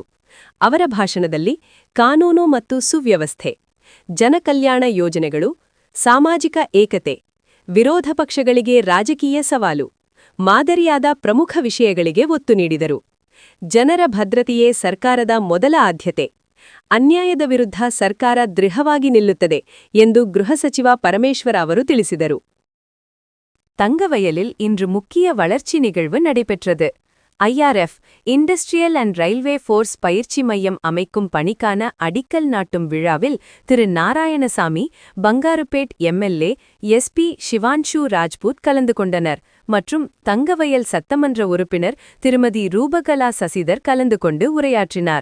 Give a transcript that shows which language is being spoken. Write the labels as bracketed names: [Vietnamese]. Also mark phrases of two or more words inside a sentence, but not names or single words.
[Kannada] ಅವರ ಭಾಷಣದಲ್ಲಿ ಕಾನೂನು ಮತ್ತು ಸುವ್ಯವಸ್ಥೆ, ಜನಕಲ್ಯಾಣ ಯೋಜನೆಗಳು, ಸಾಮಾಜಿಕ ಏಕತೆ, ವಿರೋಧ ಪಕ್ಷಗಳಿಗೆ ರಾಜಕೀಯ ಸವಾಲು, ಮಾದರಿಯಾದ ಪ್ರಮುಖ ವಿಷಯಗಳಿಗೆ ಒತ್ತು ನೀಡಿದರು. ಜನರ ಭದ್ರತೆಯೇ ಸರ್ಕಾರದ ಮೊದಲ ಆದ್ಯತೆ, ಅನ್ಯಾಯದ ವಿರುದ್ಧ ಸರ್ಕಾರ ದೃಢವಾಗಿ ನಿಲ್ಲುತ್ತದೆ ಎಂದು ಗೃಹ ಸಚಿವ ಪರಮೇಶ್ವರ ಅವರು ತಿಳಿಸಿದರು. [Tamil] தங்கவயலில் இன்று முக்கிய வளர்ச்சி நிகழ்வு நடைபெற்றது. IRF இண்டஸ்ட்ரியல் அண்ட் ரயில்வே ஃபோர்ஸ் பயிற்சி மையம் அமைக்கும் பணிக்கான அடிக்கல் நாட்டும் விழாவில் திரு நாராயணசாமி, பங்காருப்பேட் MLA SP சிவான்ஷு ராஜ்புத் கலந்து கொண்டனர் மற்றும் தங்கவயல் சட்டமன்ற உறுப்பினர் திருமதி ரூபகலா சசிதர் கலந்து கொண்டு உரையாற்றினார்.